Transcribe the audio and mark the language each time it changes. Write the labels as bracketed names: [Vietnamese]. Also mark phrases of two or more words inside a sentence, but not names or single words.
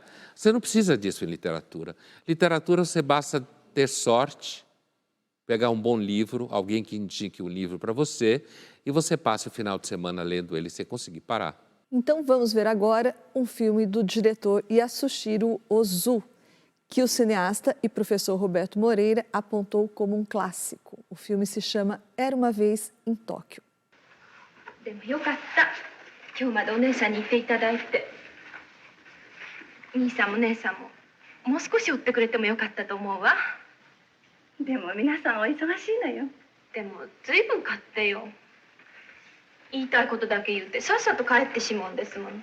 [Portuguese] Você não precisa disso em literatura. Literatura, você basta ter sorte, pegar um bom livro, alguém que indique um livro para você, e você passa o final de semana lendo ele sem conseguir parar. Então vamos ver agora um filme do diretor Yasujiro Ozu, que o cineasta e professor Roberto Moreira apontou como um clássico. O filme se chama Era uma Vez em Tóquio. [Japanese] でもよかった。今日までお姉さんに言っていただいて。兄さんも姉さんももう少し追ってくれてもよかったと思うわ。でも皆さんお忙しいのよ。でもずいぶん買ってよ。言いたいことだけ言ってさっさと帰ってしまうんですもの。